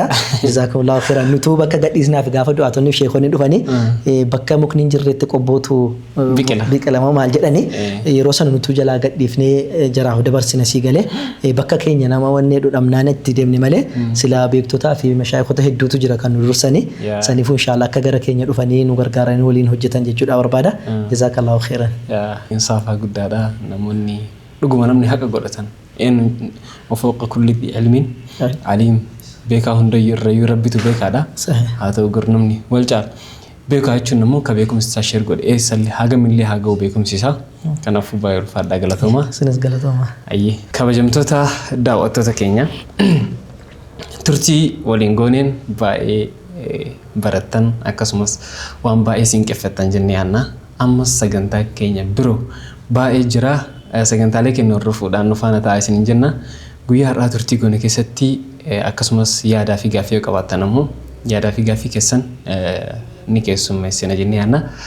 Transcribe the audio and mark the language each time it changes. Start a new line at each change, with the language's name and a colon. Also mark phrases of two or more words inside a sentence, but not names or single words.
Arabic: جزاكم الله خيرا
Oromo: nutuu bakka gadhiisnaaf gaafa du'aatonni fi sheekonni dhufanii bakka mukni hin jirretti qobbootu biqilama maal jedhani yeroo sana nutuu jalaa gadhiifnee jaraahu dabarsina sii galee bakka keenya nama wannee dhudhamnaan itti deemne malee silaa beektotaa fi mashaayikota hedduutu jira kan nu dursanii saniifuu inshaallah akka gara keenya dhufanii nu gargaaranii waliin hojjetan jechuudha barbaada.
Arabic: جزاك الله خيرا.
Oromo: Insaafa guddaadha namoonni dhuguma namni haqa godhatan
Arabic: وفوق كل ذي علم عليم
Oromo: beekaa hunda irrayyuu rabbitu beekaadha haa ta'u garnamni wal caal beekaa jechuun immoo ka beekumsa share godhe eessallee hagamillee haa ga'u beekumsisaa kanaafuu baay'ee ulfaadha galatooma sinis galatooma ayyee kabajamtoota daawwattoota keenya turtii waliin gooneen baay'ee barattan akkasumas waan baay'ee siinqeffatan jennee yaanna ammas sagantaa keenya biroo baay'ee jira sagantaalee keenya hordofuudhaan nu faana taa'aa isiniin jenna guyyaa har'aa turtii goone keessatti akkasumas yaadaa fi gaaffii qabaattan ammoo yaadaa fi gaaffii keessan ni keessummeessina jennee yaanna